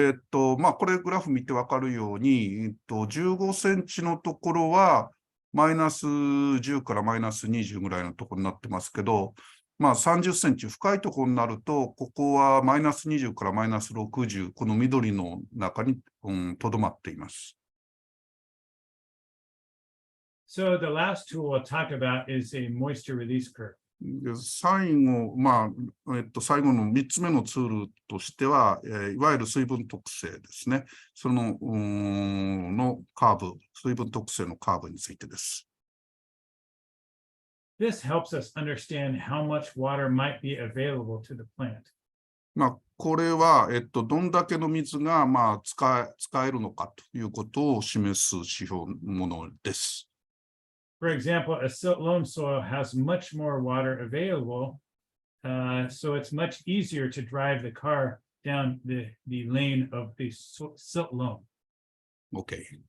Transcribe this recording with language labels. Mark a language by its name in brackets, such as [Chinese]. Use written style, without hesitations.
[Japanese] これグラフ見てわかるように、15センチのところはマイナス10からマイナス20ぐらいのところになってますけど、30センチ深いところになると、ここはマイナス20からマイナス60、この緑の中にとどまっています。 [English] So the last tool we'll talk about is a moisture release curve. [Japanese] 最後、最後の3つ目のツールとしては、いわゆる水分特性ですね。そののカーブ、水分特性のカーブについてです。 [English] this helps us understand how much water might be available to the plant. [Japanese] まあ、これは、どんだけの水が、まあ、使えるのかということを示す指標ものです。 [English] For example, a silt loam soil has much more water available, so it's much easier to drive the car down the lane of the silt loam. OK。